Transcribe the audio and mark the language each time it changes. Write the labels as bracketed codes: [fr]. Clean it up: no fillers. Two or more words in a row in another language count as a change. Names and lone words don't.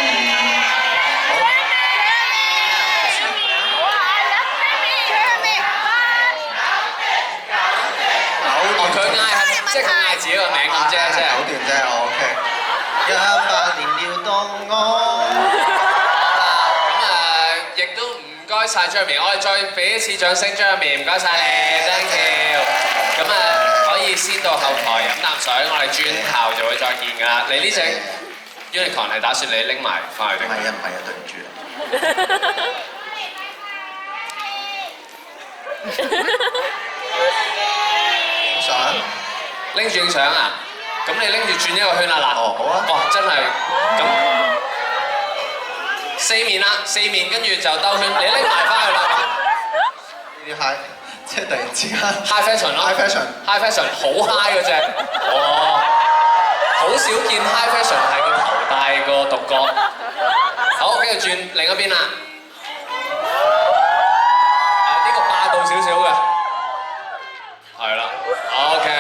[yue] 哦，佢嗌係即係佢嗌自己個名咁啫，即係。九段啫，我 OK。18年了當我。咁亦都唔該晒 Jeremy，我哋再俾一次掌聲 Jeremy，唔該晒你 ， [en] thank you。 [yue] 咁可以先到後台飲啖水，我哋轉頭就會再見㗎啦。你呢隻 Unicorn 係打算你拎埋翻去定？唔係啊，對唔住啊。影相？拎住影相啊！咁你拎住轉一個圈啦嗱。哦，好啊。哇！真係咁4面啦，4面跟住就兜圈，你拎埋翻去啦。呢啲 high，即係突然之間 [en] High fashion 咯 high fashion。， high fashion [yue] 好 high 嗰隻。哦，好少見 [en] high fashion [yue] 係個頭戴個獨角。好，跟住轉另一邊啦。呢個霸道少少嘅。係啦，OK。